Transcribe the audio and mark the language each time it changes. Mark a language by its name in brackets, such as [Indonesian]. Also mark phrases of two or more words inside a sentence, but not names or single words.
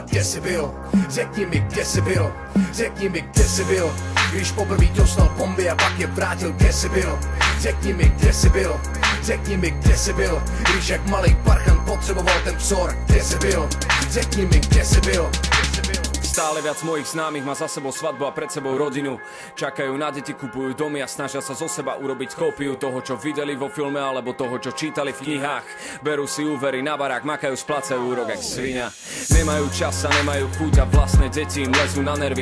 [Czech] Kde jsi byl? Řekni mi, kde jsi byl? Řekni mi, kde jsi byl, když poprvé dostal bomby a pak je vrátil? Kde jsi byl? Řekni mi, kde jsi byl? Řekni mi, kde jsi byl, když jak malej parchan potřeboval ten vzor? Kde jsi byl? Řekni mi, kde jsi byl? [Slovak] Stále viac mojich známych má za sebou svadbu a pred sebou rodinu. Čakajú na deti, kupujú domy a snažia sa zo seba urobiť kópiu toho, čo videli vo filme alebo toho, čo čítali v knihách. Berú si úvery na barák, makajú, splácajú úrok jak svinia. Nemajú čas a nemajú chuť a vlastné deti im lezú na nervy.